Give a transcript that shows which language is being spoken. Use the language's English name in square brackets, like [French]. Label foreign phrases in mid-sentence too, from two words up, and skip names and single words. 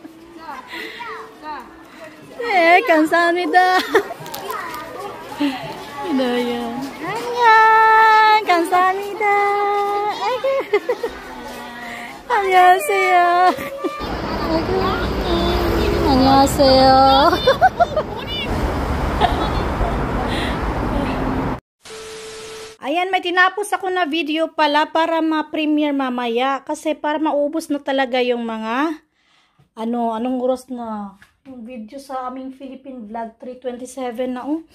[Korean] 네, 감사합니다. 이노요. 안녕. 감사합니다. 아이고. 안녕하세요. 아이고. 안녕하세요. [Filipino] Ayan, may tinapos ako na video pala para ma-premiere mamaya. Kasi para maubos na talaga yung mga, anong oras na? Yung video sa aming Philippine Vlog 3:27 na, oh.